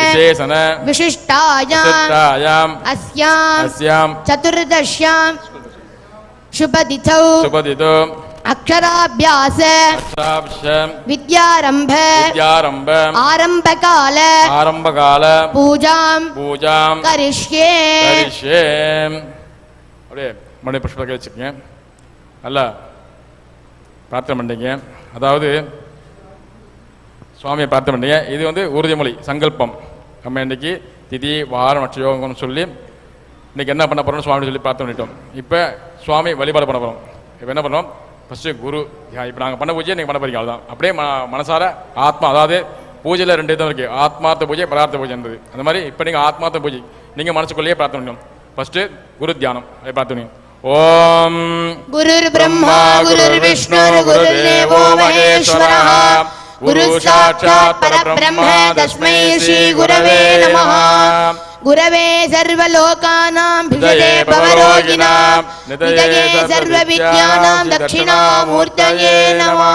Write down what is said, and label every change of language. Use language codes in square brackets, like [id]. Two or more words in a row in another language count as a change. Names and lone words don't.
[sa] विशिष्टायाम् अस्यां चतुर्दश्यां शुभतिथौ अक्षराभ्यास विद्यारंभ आरंभकाल पूजां करिष्ये. [ta] அப்படியே மணி புஷ்பத்தை வச்சுக்கங்க. நல்லா பிரார்த்தனை பண்ணீங்க. அதாவது சுவாமியை பிரார்த்தனை பண்ணீங்க. இது உறுதிமொழி சங்கல்பம். நம்ம இன்னைக்கு திதி வாரம் நட்சயோகம்னு சொல்லி இன்னைக்கு என்ன பண்ண போறோம்னு சுவாமி சொல்லி பிரார்த்தனை பண்ணிட்டோம். இப்போ சுவாமி வழிபாடு பண்ண போகிறோம். இப்போ என்ன பண்ணுறோம்? ஃபஸ்ட்டு குரு. இப்போ நாங்கள் பண்ண பூஜையை நீங்கள் பண்ண போறீங்க. அதுதான் அப்படியே மனசார ஆத்மா. அதாவது பூஜையில் 2 விதம் இருக்குது. ஆத்மார்த்த பூஜை, பரார்த்த பூஜைன்றது. அந்த மாதிரி இப்போ நீங்கள் ஆத்மார்த்த பூஜை நீங்கள் மனசுக்குள்ளேயே பிரார்த்தனை பண்ணணும். ஃபஸ்ட்டு குரு தியானம் பிரார்த்தனை. ஓம் [sa] गुरुर् ब्रह्मा गुरुर् विष्णुः गुरुर्देवो महेश्वरः गुरुः साक्षात् परब्रह्म तस्मै श्री गुरवे नमः. गुरवे सर्वलोकानां भिषजे भवरोगिणां निधये सर्वविद्यानां दक्षिणामूर्तये नमः.